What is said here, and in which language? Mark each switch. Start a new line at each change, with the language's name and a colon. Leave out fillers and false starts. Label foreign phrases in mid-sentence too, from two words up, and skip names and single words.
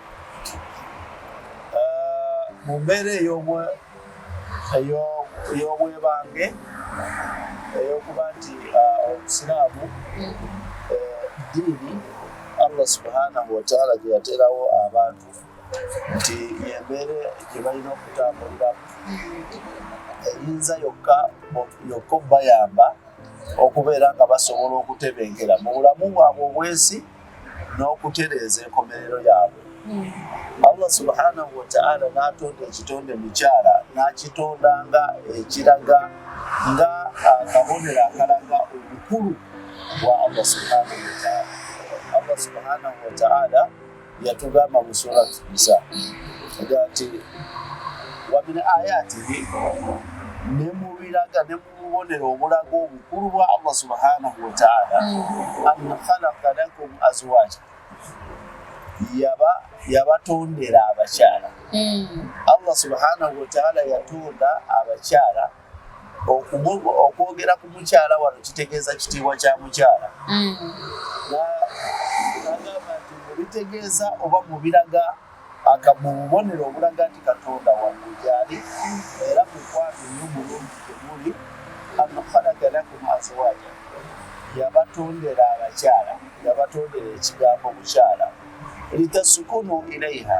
Ganda: Mu mbeera ey'obwebange ey'okuba nti obusiraamu ddiini
Arabic: الله سبحانه وتعالى
Ganda: gye yateerawo abantu nti yembeere gye balina okutambuliramu eyinza yokka okubayamba okubeera nga basobola okutebenkera mu bulamu bwabwe obwensi n'okutereeza enkomerero yaabwe.
Arabic: الله سبحانه وتعالى
Ganda: n'atonda ekitonde mukyala n'akitonda nga ekiraga nga akabonero akalaga obukulu bwa
Arabic: الله سبحانه وتعالى. الله سبحانه وتعالى
Ganda: yatugamba mu surati Nisa ati
Arabic: ومن آياته
Ganda: ne mu biraga ne mu bubonero obulaga obukulu bwa
Arabic: الله سبحانه وتعالى أن خلق لكم أزواجا
Ganda: yabatondera abakyala.
Arabic: الله سبحانه وتعالى
Ganda: yatonda abakyala. Okwogera ku mukyala wano kitegeeza kitiibwa kya mukyala. Nagamba nti mubitegeeza oba mubiraga mu bubonero obulaga nti Katonda waggulu gyali era mukwano nnyo mulungi temuli
Arabic: أن خلق لكم أزواجا
Ganda: yabatondera abakyala, yabatondera ekigambo mukyala
Arabic: لتسكنوا إليها.